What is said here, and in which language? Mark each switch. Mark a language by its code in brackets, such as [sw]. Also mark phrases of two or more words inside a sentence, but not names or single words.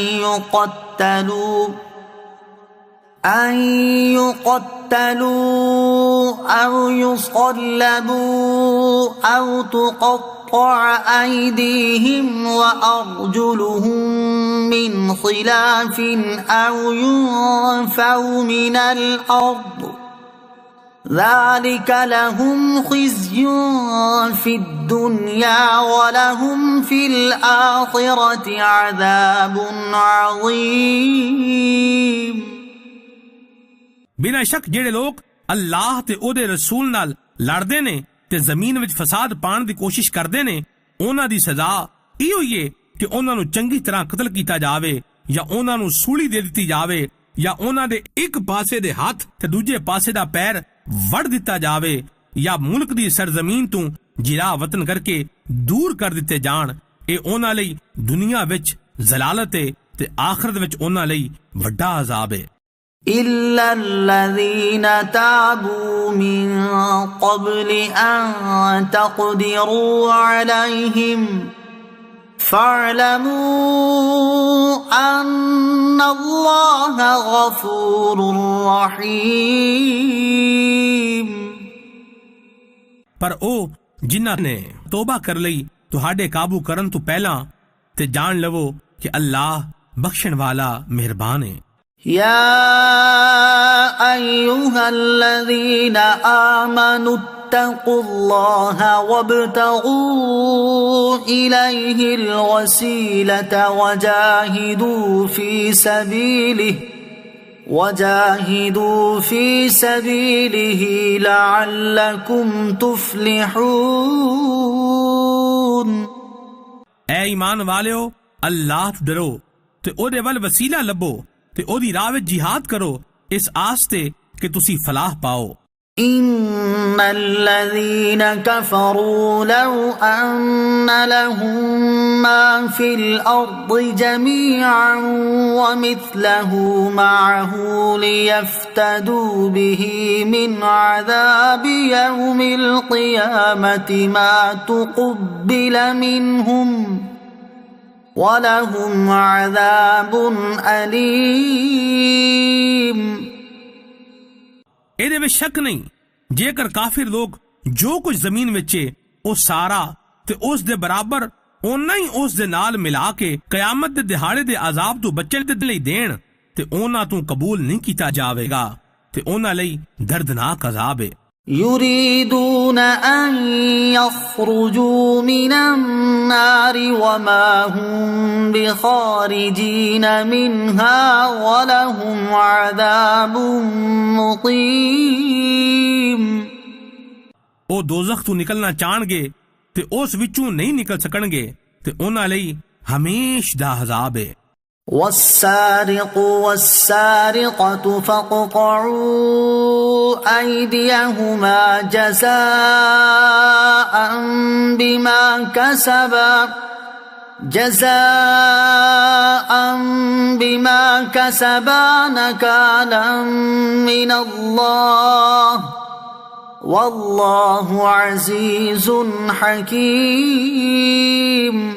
[ar] يقتلوا أو يصلبوا أو تقطع أيديهم وأرجلهم من خلاف أو ينفوا من الأرض ذلك لهم خزي في الدنيا ولهم في الآخرة عذاب عظيم۔ [pa] ਬਿਨਾਂ ਸ਼ੱਕ ਜਿਹੜੇ ਲੋਕ ਅੱਲਾਹ ਤੇ ਉਹਦੇ ਰਸੂਲ ਨਾਲ ਲੜਦੇ ਨੇ ਤੇ ਜ਼ਮੀਨ ਵਿੱਚ ਫਸਾਦ ਪਾਉਣ ਦੀ ਕੋਸ਼ਿਸ਼ ਕਰਦੇ ਨੇ, ਉਹਨਾਂ ਦੀ ਸਜ਼ਾ ਇਹੋ ਹੀ ਹੈ ਕਿ ਉਹਨਾਂ ਨੂੰ ਚੰਗੀ ਤਰ੍ਹਾਂ ਕਤਲ ਕੀਤਾ ਜਾਵੇ ਜਾਂ ਉਹਨਾਂ ਨੂੰ ਸੂਲੀ ਦੇ ਦਿੱਤੀ ਜਾਵੇ ਜਾਂ ਉਹਨਾਂ ਦੇ ਇੱਕ ਪਾਸੇ ਦੇ ਹੱਥ ਤੇ ਦੂਜੇ ਪਾਸੇ ਦਾ ਪੈਰ ਵੱਢ ਦਿੱਤਾ ਜਾਵੇ ਜਾਂ ਮੁਲਕ ਦੀ ਸਰਜ਼ਮੀਨ ਤੋਂ ਜਿਰਾ ਵਤਨ ਕਰਕੇ ਦੂਰ ਕਰ ਦਿੱਤੇ ਜਾਣ। ਇਹ ਉਹਨਾਂ ਲਈ ਦੁਨੀਆ ਵਿੱਚ ਜ਼ਲਾਲਤ ਹੈ ਤੇ ਆਖਰਤ ਵਿੱਚ ਉਹਨਾਂ ਲਈ ਵੱਡਾ ਅਜ਼ਾਬ ਹੈ। [ar] إلا الذين تابوا من قبل أن تقدروا عليهم فاعلموا أن الله غفور رحيم۔ [pa] ਪਰ ਉਹ ਜਿਨ੍ਹਾਂ ਨੇ ਤੋਬਾ ਕਰ ਲਈ ਤੁਹਾਡੇ ਕਾਬੂ ਕਰਨ ਤੋਂ ਪਹਿਲਾਂ ਤੇ ਜਾਣ ਲਵੋ ਕਿ ਅੱਲਾਹ ਬਖਸ਼ਣ ਵਾਲਾ ਮਿਹਰਬਾਨ ਹੈ। [ar] يا أيها الذين آمنوا اتقوا الله وابتغوا إليه الوسيلة وجاهدوا في سبيله لعلكم تفلحون۔ [pa] اے ایمان والیو، اللہ تو ڈرو تے اودے ول وسیلہ لبو تے اودی راہ وچ جہاد کرو اس آستے کہ تسی فلاح پاؤ۔ [ar] إن الذين كفروا لو أن لهم ما في الأرض جميعا ومثله معه ليفتدوا به من عذاب يوم القيامة ما تقبل منهم وَلَهُمْ عَذَابٌ أَلِيمٌ۔ [pa] ਇਹਦੇ ਵਿੱਚ ਸ਼ੱਕ ਨਹੀਂ, ਜੇਕਰ ਕਾਫਿਰ ਲੋਕ ਜੋ ਕੁਝ ਜ਼ਮੀਨ ਵਿੱਚ ਹੈ ਉਹ ਸਾਰਾ ਤੇ ਉਸ ਦੇ ਬਰਾਬਰ ਓਨਾ ਹੀ ਉਸ ਦੇ ਨਾਲ ਮਿਲਾ ਕੇ ਕਿਆਮਤ ਦੇ ਦਿਹਾੜੇ ਦੇ ਅਜ਼ਾਬ ਤੋਂ ਬਚਣ ਦੇ ਲਈ ਦੇਣ ਤੇ ਉਹਨਾਂ ਤੋਂ ਕਬੂਲ ਨਹੀਂ ਕੀਤਾ ਜਾਵੇਗਾ ਤੇ ਉਹਨਾਂ ਲਈ ਦਰਦਨਾਕ ਅਜ਼ਾਬ ਹੈ। [ar] يريدون أن يخرجوا من النار وما هم بخارجين منها ولهم عذاب مقيم۔ [pa] ਉਹ ਦੋਜ਼ਖ ਤੋਂ ਨਿਕਲਣਾ ਚਾਹਣਗੇ ਤੇ ਉਸ ਵਿਚੋਂ ਨਹੀਂ ਨਿਕਲ ਸਕਣਗੇ ਤੇ ਉਹਨਾਂ ਲਈ ਹਮੇਸ਼ ਦਾ ਅਜ਼ਾਬ ਹੈ। [ar] والسارق والسارقة فاقطعوا أيديهما جزاء بما كسبا نكالا من الله والله عزيز حكيم।